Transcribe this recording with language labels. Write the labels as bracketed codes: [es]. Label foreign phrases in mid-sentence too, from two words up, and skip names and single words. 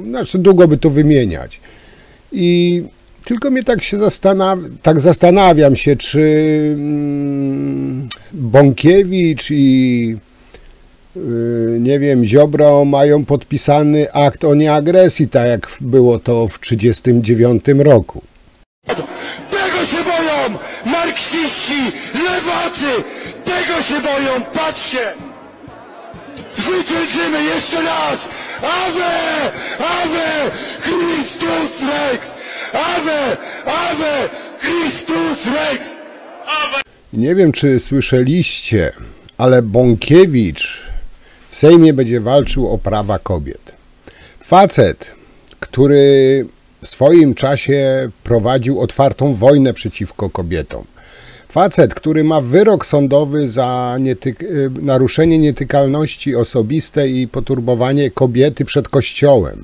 [pl] Znaczy, długo by to wymieniać. I tylko mnie tak zastanawiam się, czy Bąkiewicz i nie wiem, Ziobro mają podpisany akt o nieagresji, tak jak było to w 1939 roku. Tego się boją marksiści, lewacy! Tego się boją, patrzcie! Zwyciężymy jeszcze raz! [la] Ave! Ave! Chrystus Rex! Ave! Ave! Chrystus Rex! Ave! [pl] Nie wiem, czy słyszeliście, ale Bąkiewicz w Sejmie będzie walczył o prawa kobiet. Facet, który w swoim czasie prowadził otwartą wojnę przeciwko kobietom. Facet, który ma wyrok sądowy za naruszenie nietykalności osobistej i poturbowanie kobiety przed kościołem.